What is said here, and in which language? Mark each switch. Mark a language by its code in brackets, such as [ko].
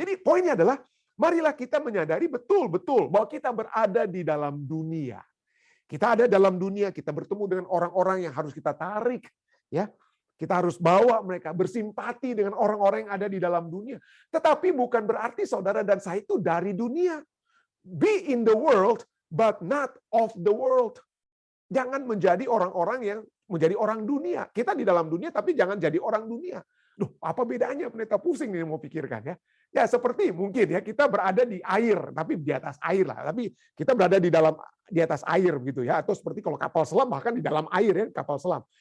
[id] Jadi poinnya adalah, marilah kita menyadari betul-betul bahwa kita berada di dalam dunia. Kita ada dalam dunia, kita bertemu dengan orang-orang yang harus kita tarik. Ya, kita harus bawa mereka, bersimpati dengan orang-orang yang ada di dalam dunia. Tetapi bukan berarti saudara dan saya itu dari dunia. [en] Be in the world, but not of the world. [id] Jangan menjadi orang-orang yang menjadi orang dunia. Kita di dalam dunia, tapi jangan jadi orang dunia. Duh, apa bedanya? Pendeta pusing nih mau pikirkan ya. Ya seperti mungkin ya kita berada di air, tapi di atas air lah. Tapi kita berada di atas air begitu ya. Atau seperti kalau kapal selam bahkan di dalam air ya, kapal selam.